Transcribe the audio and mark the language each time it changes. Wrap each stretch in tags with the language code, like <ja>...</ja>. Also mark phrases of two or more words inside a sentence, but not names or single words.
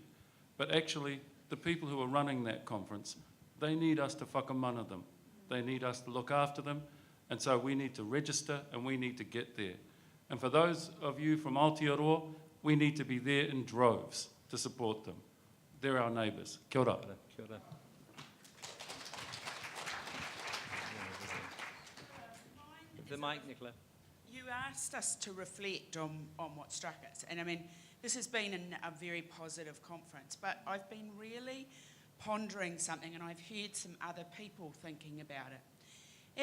<en>But actually, the people who are running that conference, they need us to whakamana them. They need us to look after them, and so we need to register and we need to get there. And for those of you from Aotearoa, we need to be there in droves to support them. They're our neighbours.</en> <mi>Kia ora. Kia ora.</mi> <en>The mic, Nicola. You asked us to reflect on what struck us, and I mean, this has been a very positive conference, but I've been really pondering something, and I've heard some other people thinking about it.</en>